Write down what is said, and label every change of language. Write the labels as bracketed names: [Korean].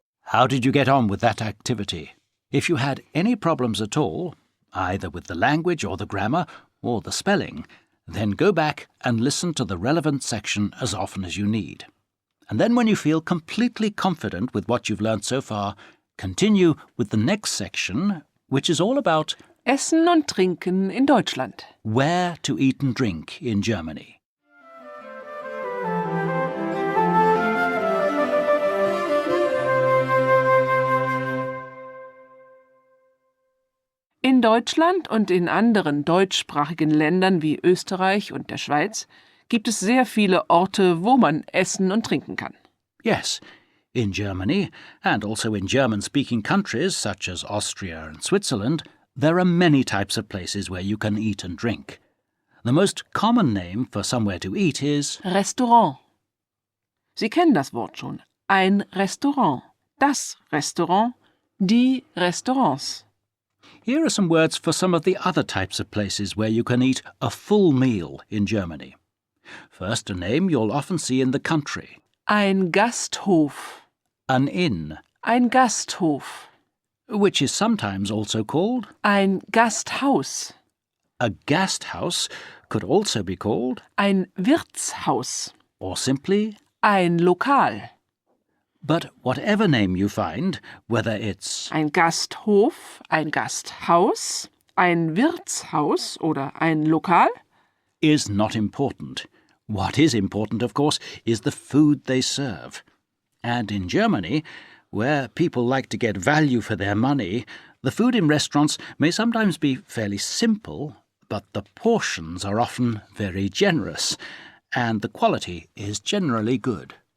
[English] How did you get on with that activity? If you had any problems at all, either with the language or the grammar or the spelling, then go back and listen to the relevant section as often as you need. And then when you feel completely confident with what you've learnt so far, continue with the next section, which is all about [German] Essen und Trinken in Deutschland. [English] where to eat and drink in Germany. [German] In Deutschland und in anderen deutschsprachigen Ländern wie Österreich und der Schweiz gibt es sehr viele Orte, wo man essen und trinken kann. [English] Yes, in Germany, and also in German-speaking countries such as Austria and Switzerland, there are many types of places where you can eat and drink. The most common name for somewhere to eat is [German] Restaurant. Sie kennen das Wort schon. Ein Restaurant. Das Restaurant. Die Restaurants. [English] Here are some words for some of the other types of places where you can eat a full meal in Germany. First, a name you'll often see in the country. [German] Ein Gasthof. [English] An inn, [German] Ein Gasthof. [English] which is sometimes also called [German] Ein Gasthaus. [English] a Gasthaus, could also be called, [German] Ein Wirtshaus. [English] or simply, [German] Ein Lokal. [English] but whatever name you find, whether it's [German] Ein Gasthof, ein Gasthaus, ein Wirtshaus oder ein Lokal, [English] is not important. What is important, of course, is the food they serve. And in Germany, where people like to get value for their money, the food in restaurants may sometimes be fairly simple, but the portions are often very generous, and the quality is generally good.